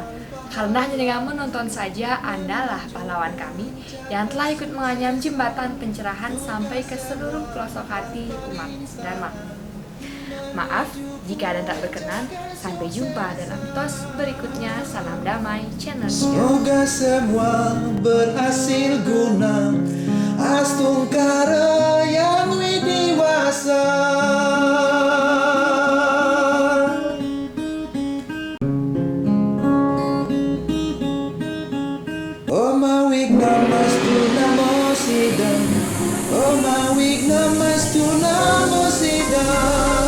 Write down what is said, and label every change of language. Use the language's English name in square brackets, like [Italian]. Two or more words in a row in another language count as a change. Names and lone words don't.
[Indonesian] Karena hanya dengan menonton saja Andalah pahlawan kami yang telah ikut menganyam jembatan pencerahan sampai ke seluruh pelosok hati umat Dharma. Maaf jika ada tak berkenan. Sampai jumpa dalam tos berikutnya. Salam damai channel 3. Semoga semua berhasil guna Astungkara yang widiwasa. [Sanskrit] Oma Wignamastu Namo Siddham. Oma Wignamastu Namo Siddham.